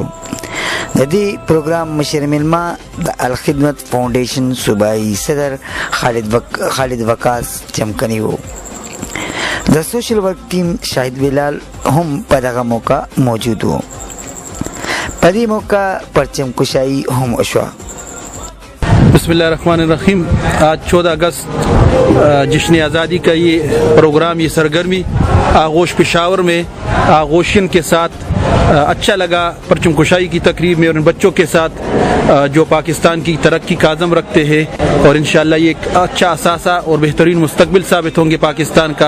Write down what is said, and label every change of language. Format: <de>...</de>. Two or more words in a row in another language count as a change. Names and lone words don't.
<ps>د دې پروګرام مشر میلمه د الخدمت فاونډیشن صوبایي صدر خالد وقاص چمکنی وو. د سوشل ورک ټیم شاهد بلال هم په دغه موقع موجود وو. په دې موقع پرچم کشائی هم وشوه.</ps> <ar>بسم اللہ الرحمن الرحیم.</ar> <ur>آج 14 اگست جشن آزادی کا یہ پروگرام، یہ سرگرمی آغوش پشاور میں آغوشین کے ساتھ اچھا لگا. پرچم کشائی کی تقریب میں اور ان بچوں کے ساتھ جو پاکستان کی ترقی کا عزم رکھتے ہیں اور انشاءاللہ یہ ایک اچھا اثاثہ اور بہترین مستقبل ثابت ہوں گے پاکستان کا.</ur>